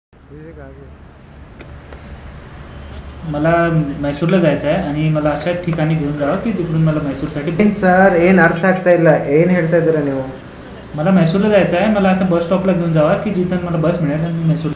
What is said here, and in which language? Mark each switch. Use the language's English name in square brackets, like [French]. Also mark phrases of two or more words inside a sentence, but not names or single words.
[Marathi] मला ಮೈಸೂರಲ್ಲ जायचं आहे आणि मला अशा ठिकाणी घेऊन जावा की तिकडून मला ಮೈಸೂರसाठी [Kannada] ಸರ್ ಏನು ಅರ್ಥ ಆಗ್ತಾ ಇಲ್ಲ, ಏನು ಹೇಳ್ತಾ ಇದ್ದೀರಾ ನೀವು? [Marathi] मला ಮೈಸೂರला जायचं आहे, मला असं बस स्टॉपला घेऊन जावा की जिथं मला बस मिळेल आणि ಮೈಸೂರು.